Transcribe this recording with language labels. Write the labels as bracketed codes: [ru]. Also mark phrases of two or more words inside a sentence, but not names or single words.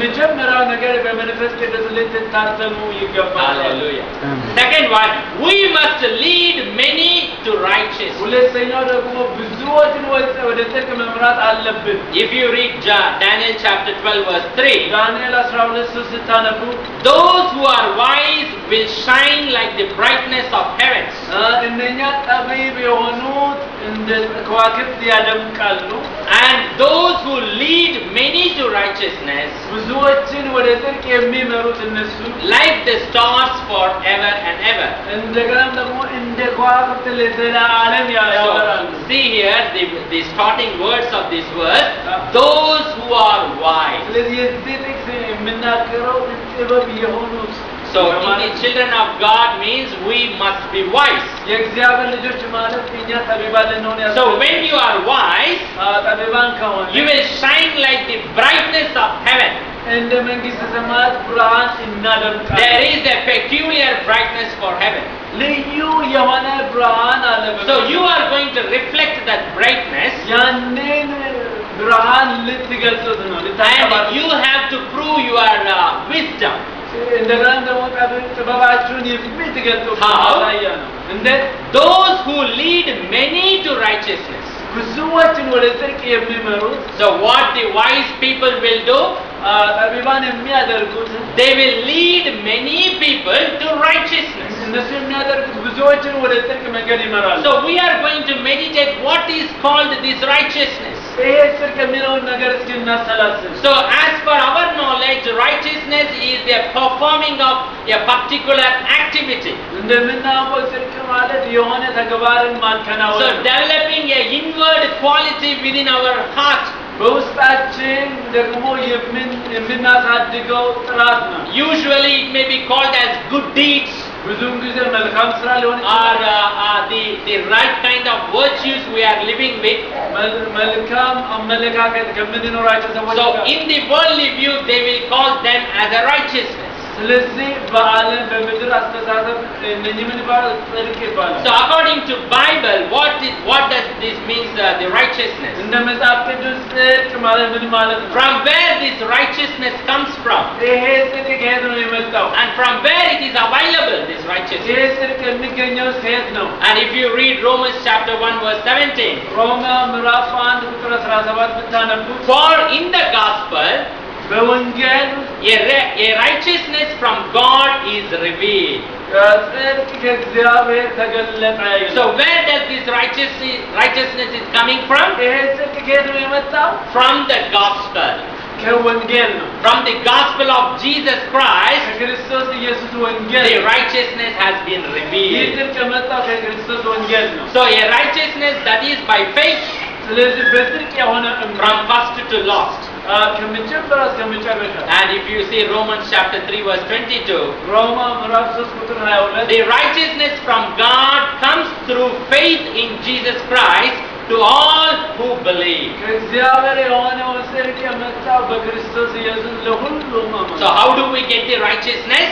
[am] የመጀመሪያው ነገር በመንፈስ ቅዱስ ልትታተሙ ይገባል። [en] Hallelujah. Second one, we must lead many to righteousness. [am] ሁለተኛው ደግሞ ብዙዎችን ወደ ጽድቅ መምራት አለብን። [en] If you read Daniel chapter 12 verse 3, [am] ዳንኤል 12 ስታነቡ [en] those who are wise will shine like the brightness of heavens. [am] እነኛ ጠቢብ የሆኑት እንደ ከዋክብት ያደምቃሉ። [en] And those who lead many to righteousness [am] ብዙዎችን ወደ ጽድቅ የሚመሩት እነሱ [en] like the stars forever and ever. [am] እንደገናም ደግሞ እንደ ከዋክብት ለዘላለም ያበራሉ። [en] So, see here the starting words of this verse, those who are wise. [am] ስለዚህ የዚህ ጥቅስ የምናገረው ጥበብ የሆኑት [en] So, in the children of God means we must be wise. [am] የእግዚአብሔር ልጆች ማለት እኛ ጠቢባን ልንሆን [en] So, when you are wise, [am] ጠቢባን ከሆነ [en] you will shine like the brightness of heaven. [am] እንደ መንግስተ ሰማያት ብርሃን እናደምቃለን። [en] There is a peculiar brightness for heaven. [am] ልዩ የሆነ ብርሃን አለ። [en] So, you are going to reflect that brightness [am] ያንን ብርሃን ልትገልጹት ነው [en] and you have to prove your wisdom. [am] እንደገና ደግሞ ጥበባችሁን የምትገልጹት [en] How? [am] ማሳያ ነው። እንደ [en] Those who lead many to righteousness. [am] ብዙዎችን ወደ ጽድቅ የሚመሩት [en] So what the wise people will do? [am] ጠቢባን የሚያደርጉት [en] They will lead many people to righteousness. [am] እነሱ የሚያደርጉት ብዙዎችን ወደ ጽድቅ መንገድ ይመራሉ። [en] So we are going to meditate what is called this righteousness. [am] ይሄ ጽድቅ የሚለውን ነገር እስኪ እናሰላስል። [en] So as per our knowledge, righteousness is the performing of a particular activity. [am] እንደምናውቀው ጽድቅ ማለት የሆነ ተግባርን ማከናወን [en] So [am] ነው። [en] developing a inward quality within our heart. [am] በውስጣችን ደግሞ የምናሳድገው ጥራት ነው። [en] Usually it may be called as good deeds [am] ብዙውን ጊዜ መልካም ስራ ሊሆን [en] or [am] ይችላል። [en] the right kind of virtues we are living with. [am] መልካም አመለካከት ከምንኖራቸው ሰዎች [en] So [am] ጋር [en] in the worldly view, they will call them as a righteousness. [am] ስለዚህ በዓለም በምድር አስተሳሰብ እነኚህ ምን ይባላል? ጽድቅ ይባላል። [en] So according to Bible, what does this means the righteousness? [am] እንደ መጽሐፍ ቅዱስ ጽድቅ ማለት ምን ማለት ነው? [en] From where this righteousness comes from? [am] ይሄ ጽድቅ ከየት ነው የመጣው? [en] And from where it is available, this [am] ይሄ [en] righteousness? [am] ጽድቅ የሚገኘው ከየት ነው? [en] And if you read Romans chapter 1 verse 17, [am] ሮማ ምዕራፍ 1 ቁጥር 17 ብታነቡ [en] for in the gospel, [am] በወንጌል [en] a righteousness from God is revealed. [am] ጽድቅ ከእግዚአብሔር ተገለጠ ይላል። [en] So where does this righteousness is coming from? [am] ይሄ ጽድቅ ከየት ነው የመጣው? [en] From the gospel. [am] ከወንጌል ነው። [en] From the gospel of Jesus Christ, [am] ከክርስቶስ ኢየሱስ ወንጌል [en] the righteousness has been [am] ይህ [en] revealed. [am] ጽድቅ የመጣው ከክርስቶስ ወንጌል ነው። [en] So a righteousness that is by faith, [am] ስለዚህ በጽድቅ የሆነ እምነት [en] from first to last. [am] ከመጀመሪያ እስከ መጨረሻ [en] And if you see Romans chapter 3 verse 22, [am] ሮማ ምዕራፍ 3 ቁጥር 22 [en] the righteousness from God comes through faith in Jesus Christ to all who believe. [am] ከእግዚአብሔር የሆነው ጽድቅ የመጣው በክርስቶስ ኢየሱስ ለሁሉም አማኝ። [en] So how do we get the righteousness?